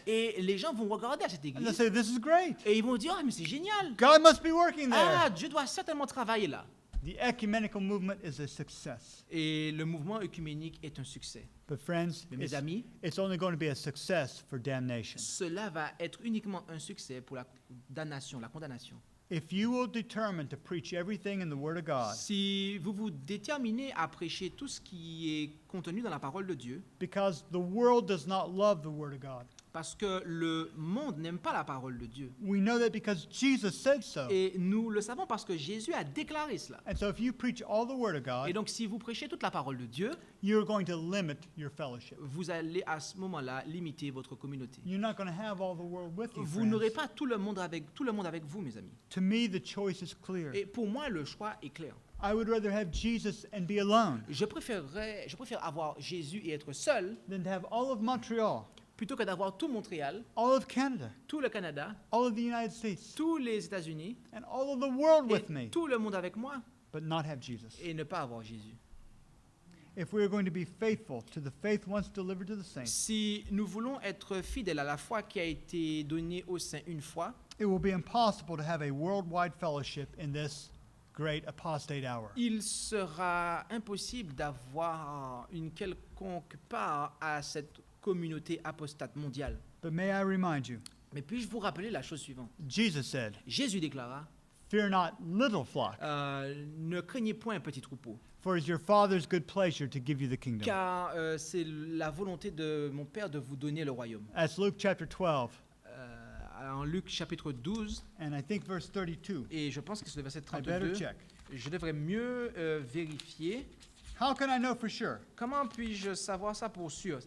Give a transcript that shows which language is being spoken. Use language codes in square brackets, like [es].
[fr] Et les gens vont regarder à cette [en] And they'll [fr] église [en] say, this is great. [fr] et ils vont dire, ah mais c'est génial. [en] God must be working Ah, there. [fr] Dieu doit certainement travailler là. [en] The ecumenical movement is a success. [fr] Et le mouvement œcuménique est un succès. [en] But friends, [fr] Mais mes amis, [en] it's only going to be a success for damnation. [fr] cela va être uniquement un succès pour la damnation, la condamnation. [en] If you will determine to preach everything in the Word of God, [fr] Si vous vous déterminez à prêcher tout ce qui est contenu dans la parole de Dieu, [en] because the world does not love the Word of God. [fr] parce que le monde n'aime pas la parole de Dieu. [en] We know that because Jesus said so. [fr] Et nous le savons parce que Jésus a déclaré cela. [en] And so if you preach all the Word of [fr] Et donc si vous prêchez toute la parole de Dieu, [en] you're going to limit your fellowship. [fr] vous allez à ce moment-là limiter votre communauté. [en] You're not going to have all the world with you, [fr] Vous n'aurez [en] friends. [fr] pas tout le monde avec vous, mes amis. [en] To me, the choice is clear. [fr] Et pour moi, le choix est clair. [en] I would rather have Jesus and be alone [fr] Je préfère avoir Jésus et être seul [en] than to have all of Montreal, [fr] plutôt que d'avoir tout Montréal, [en] all of Canada, [fr] tout le Canada, [en] all of the United States, [fr] tous les États-Unis [en] and all of the world with [fr] et [en] me, [fr] tout le monde avec moi [en] but not have Jesus. [fr] et ne pas avoir Jésus. [en] If we are going to be faithful to the faith once delivered to the saints, [fr] Si nous voulons être fidèles à la foi qui a été donnée aux saints une fois, [en] it will be impossible to have a worldwide fellowship in this great apostate hour. [fr] il sera impossible d'avoir une quelconque part à cette communauté apostate mondiale. [en] But may I remind you, [fr] Mais puis-je vous rappeler la chose suivante? [en] Jesus said, [fr] Jésus déclara, [en] "Fear not, little flock, [fr] ne craignez point un petit troupeau, [en] for it is your Father's good pleasure to give you the kingdom." [fr] car c'est la volonté de mon Père de vous donner le royaume. [en] That's Luke chapter 12, [fr] En Luc chapitre 12, [en] and I think verse 32. [fr] et je pense que c'est le verset [en] I better 32, check. [fr] je devrais mieux vérifier. [en] How can I know for sure? [fr] Comment puis-je savoir ça pour sûr?